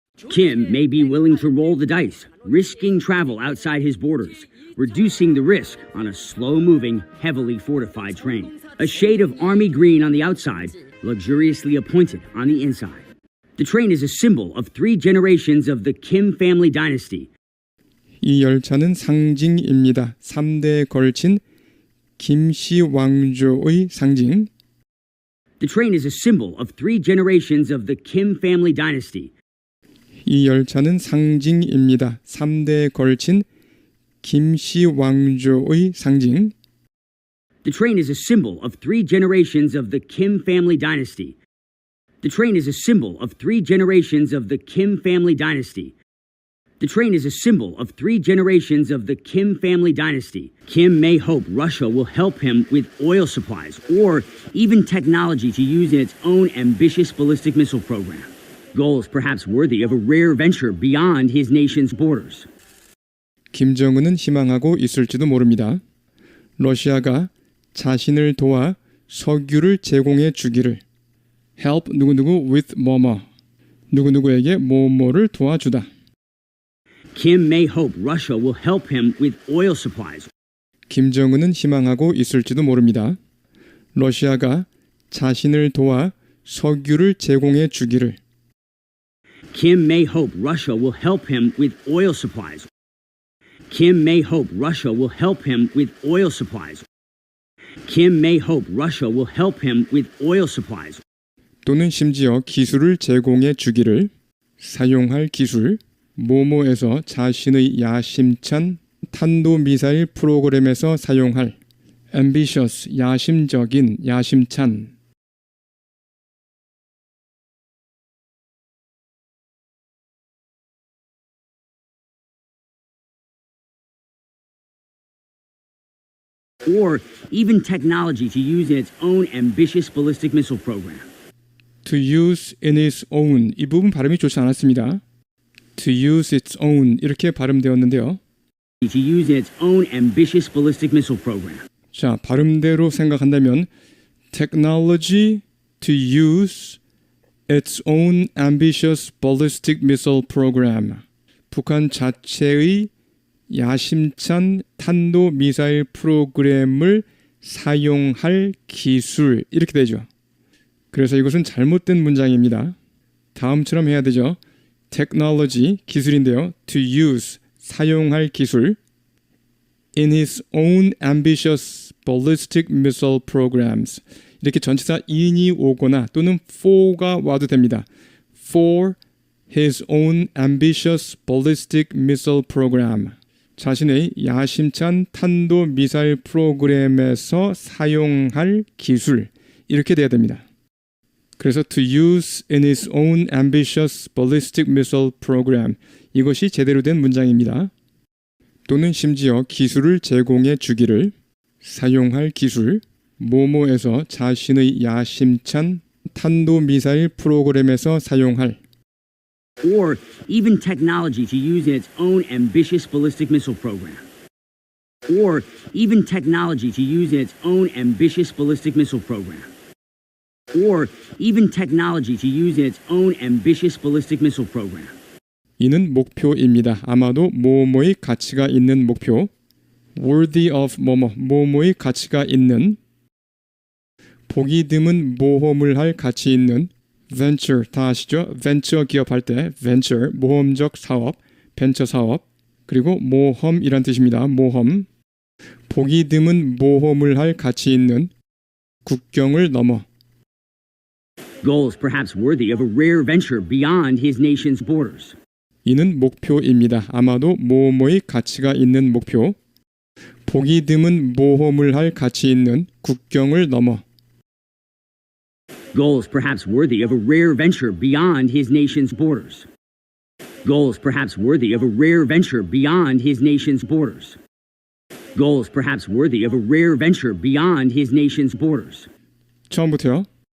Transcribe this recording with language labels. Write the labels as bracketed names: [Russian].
[English] Kim may be willing to roll the dice, risking travel outside his borders, reducing the risk on a slow-moving, heavily fortified train. A shade of army green on the outside, luxuriously appointed on the inside. The train is a symbol of three generations of the Kim family dynasty. [Korean] 이 열차는 상징입니다. 3대에 걸친 김씨 왕조의 상징. [English] The train is a symbol of three generations of the Kim family dynasty. [Korean] 이 열차는 상징입니다. 3대에 걸친 김씨 왕조의 상징. [English] The train is a symbol of three generations of the Kim family dynasty. The train is a symbol of three generations of the Kim family dynasty. The train is a symbol of three generations of the Kim family dynasty. Kim may hope Russia will help him with oil supplies or even technology to use in its own ambitious ballistic missile program. Goals perhaps worthy of a rare venture beyond his nation's borders. [Korean] 김정은은 희망하고 있을지도 모릅니다. 러시아가 자신을 도와 석유를 제공해 주기를. help 누구누구 with 뭐뭐. 누구누구에게 뭐뭐를 도와주다. [English] Kim may hope Russia will help him with oil supplies. [Korean] 김정은은 희망하고 있을지도 모릅니다. 러시아가 자신을 도와 석유를 제공해 주기를. [English] Kim may hope Russia will help him with oil supplies. Kim may hope Russia will help him with oil supplies. Kim may hope Russia will help him with oil supplies. [Korean] 또는 심지어 기술을 제공해 주기를. 사용할 기술. 모모에서 자신의 야심찬 탄도미사일 프로그램에서 사용할. ambitious, 야심적인, 야심찬. [English] Or even technology to use in its own ambitious ballistic missile program. to use in its own. [Korean] 이 부분 발음이 좋지 않았습니다. [English] to use its own [Korean] 이렇게 발음되었는데요. [English] To use in its own ambitious ballistic missile program. [Korean] 자, 발음대로 생각한다면 [English] technology to use its own ambitious ballistic missile program. [Korean] 북한 자체의 야심찬 탄도 미사일 프로그램을 사용할 기술 이렇게 되죠. 그래서 이것은 잘못된 문장입니다. 다음처럼 해야 되죠. [English] technology [Korean] 기술인데요. [English] to use [Korean] 사용할 기술 [English] in his own ambitious ballistic missile programs. [Korean] 이렇게 전치사 in이 오거나 또는 for가 와도 됩니다. [English] for his own ambitious ballistic missile program. [Korean] 자신의 야심찬 탄도 미사일 프로그램에서 사용할 기술 이렇게 돼야 됩니다. 그래서 [English] to use in his own ambitious ballistic missile program [Korean] 이것이 제대로 된 문장입니다. 또는 심지어 기술을 제공해 주기를 사용할 기술 모모에서 자신의 야심찬 탄도 미사일 프로그램에서 사용할 [English] Or even technology to use in its own ambitious ballistic missile program. Or even technology to use in its own ambitious ballistic missile program. Or even technology to use in its own ambitious ballistic missile program. [Korean] 이는 목표입니다. 아마도 뭐뭐의 가치가 있는 목표 [English] worthy of [Korean] 뭐뭐의 가치가 있는 보기 드문 모험을 할 가치 있는 venture 다 아시죠? 벤처 기업할 때 venture 모험적 사업, 벤처 사업 그리고 모험이란 뜻입니다. 모험 보기 드문 모험을 할 가치 있는 국경을 넘어 [English] Goals perhaps worthy of a rare venture beyond his nation's borders. [Korean] 이는 목표입니다. 아마도 모험의 가치가 있는 목표 보기 드문 모험을 할 가치 있는 국경을 넘어 [English] Goals perhaps worthy of a rare venture beyond his nation's borders. Goals perhaps worthy of a rare venture beyond his nation's borders. Goals perhaps worthy of a rare venture beyond his nation's borders. [Korean] 처음부터요.